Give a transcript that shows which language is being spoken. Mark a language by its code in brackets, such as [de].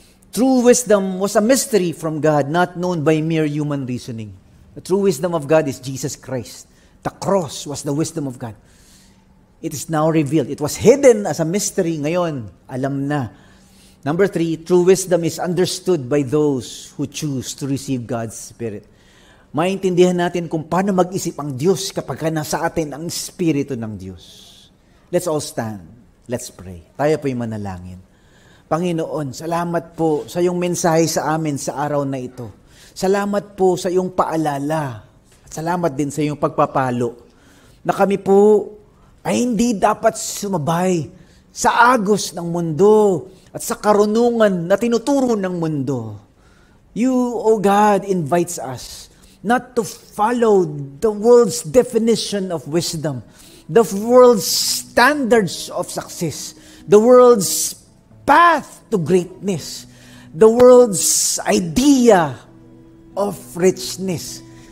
[en] True wisdom was a mystery from God, not known by mere human reasoning. The true wisdom of God is Jesus Christ. The cross was the wisdom of God. It is now revealed. It was hidden as a mystery. [tl] Ngayon, alam na. [en] Number 3, true wisdom is understood by those who choose to receive God's Spirit. [tl] Maintindihan natin kung paano mag-isip ang Diyos kapag nasa atin ang Espiritu ng Diyos. [en] Let's all stand. Let's pray. [tl] Tayo po'y manalangin. Panginoon, salamat po sa iyong mensahe sa amin sa araw na ito. Salamat po sa iyong paalala. At salamat din sa iyong pagpapalo na kami po ay hindi dapat sumabay sa agos ng mundo at sa karunungan na tinuturo ng mundo. [en] You, O God, invites us not to follow the world's definition of wisdom, the world's standards of success, the world's path to greatness, the world's idea of richness.